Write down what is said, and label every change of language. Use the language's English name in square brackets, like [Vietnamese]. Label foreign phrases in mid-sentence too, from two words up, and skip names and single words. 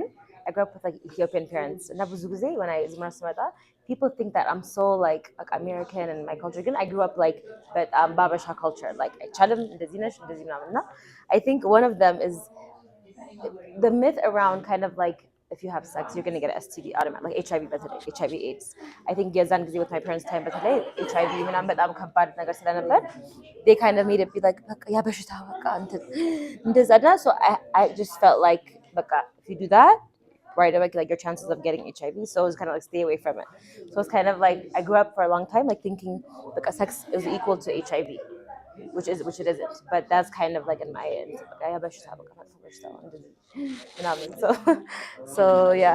[English] I grew up with like Ethiopian parents. And when I people think that I'm so like American and my culture. Good. I grew up like but Babasha culture. Like I think one of them is the myth around kind of like if you have sex, you're gonna get an STD automatic, like HIV, but HIV/AIDS. I think [Amharic] የዛን ጊዜ [English] with my parents' time, but HIV [Amharic] ምናምን በጣም ከባድ ነገር ስለነበር [English] they kind of made it be like [Amharic] በቃ ያ በሽታ በቃ እንትን እንደዛ እና [English] so I just felt like በቃ if you do that right away, like your chances of getting HIV, so it's kind of like stay away from it. So it's kind of like I grew up for a long time like thinking like sex is equal to HIV, which it isn't, but that's kind of like in my end. Like, I have a so yeah.